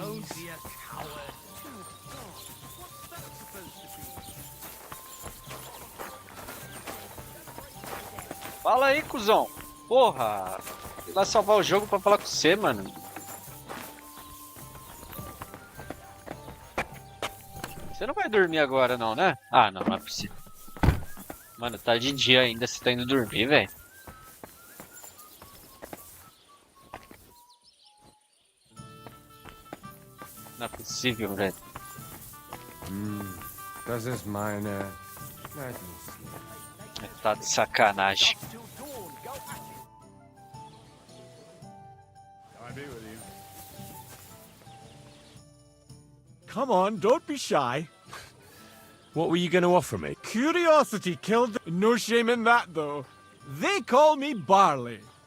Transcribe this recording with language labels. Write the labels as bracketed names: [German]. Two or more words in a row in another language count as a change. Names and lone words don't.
[English] Don't be a coward. [Portuguese] Fala aí, cuzão. Porra. Fui lá salvar o jogo pra falar com você, mano. Você não vai dormir agora não, né? Ah, não, não é possível. Mano, tá de dia ainda, você tá indo dormir, velho. Não é possível, velho. [German] Das ist meine... [Portuguese] Tá de sacanagem. [English] Come on, don't be shy. What were you going to offer me? Curiosity killed the... No shame in that, though. They call me Barley.